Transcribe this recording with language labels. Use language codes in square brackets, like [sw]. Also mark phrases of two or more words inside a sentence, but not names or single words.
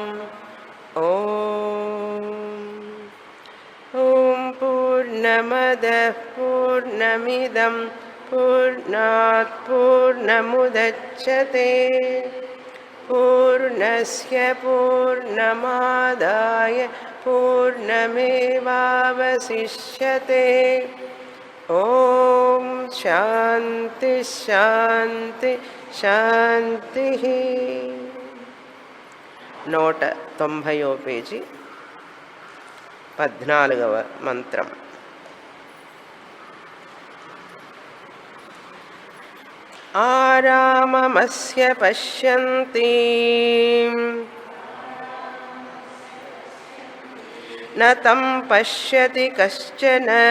[sa] ॐ पूर्णमदः पूर्णमिदं पूर्णात् पूर्णमुदच्यते पूर्णस्य पूर्णमादाय पूर्णमेवावशिष्यते। ॐ शान्ति शान्ति शान्तिः। [te] 190వ పేజీ 14వ మంత్రం. [sa] ఆరామమస్య పశ్యంతి న తం పశ్యతి కశ్చన